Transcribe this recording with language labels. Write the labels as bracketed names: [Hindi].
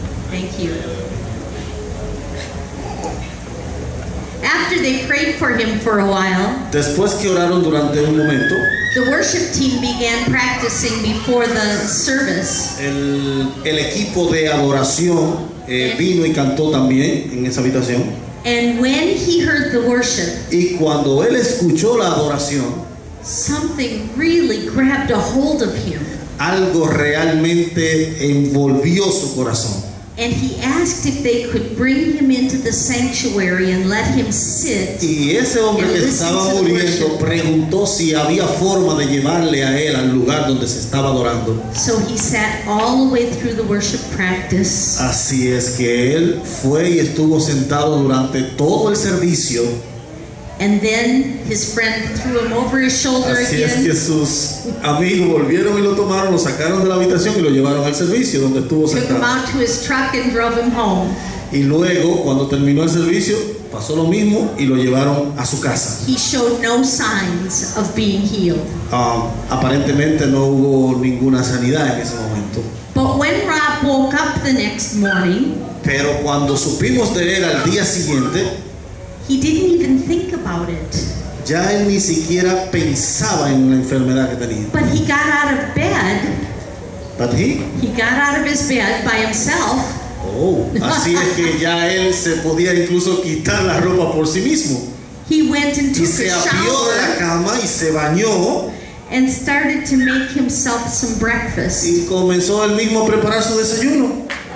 [English] Thank you. After they prayed for him for a while, [Spanish] después que oraron durante un momento, [English] the worship team began practicing before the service. [Spanish] El equipo de adoración vino y cantó también en esa habitación. [English] And when he heard the worship, [Spanish] y cuando él escuchó la adoración, [English] something really grabbed a hold of him. [Spanish] Algo realmente envolvió su corazón. [English] And he asked if they could bring him into the sanctuary and let him sit. [Spanish] Y ese hombre que estaba muriendo preguntó si había forma de llevarle a él al lugar donde se estaba adorando. [English] So he sat all the way through the worship practice. [Spanish] Así es que él fue y estuvo sentado durante todo el servicio. [English] And then his friend threw him over his shoulder [Spanish] Así [English] again. [Spanish] es que sus amigos volvieron y lo tomaron, lo sacaron de la habitación y lo llevaron al servicio donde estuvo [English] Took him [Spanish] sentado. [English] out to his truck and drove him home. [Spanish] Y luego, cuando terminó el servicio, pasó lo mismo y lo llevaron a su casa. [English] He showed no signs of being healed. [Spanish] Aparentemente no hubo ninguna sanidad en ese momento. [English] But when Rob woke up the next morning, [Spanish] pero cuando supimos de él al día siguiente, [English] he didn't even think about it. [Spanish] Ya él ni siquiera pensaba en la enfermedad que tenía. [English] But he got out of bed. But he got out of his bed by himself. [Spanish] Oh, así es que ya él se podía incluso quitar la ropa por sí mismo. [English] He went and took [Spanish] y se [English] a [Spanish] apió de la cama y se bañó. [English] And started to make himself some breakfast. [Spanish] Y comenzó él mismo a preparar su desayuno.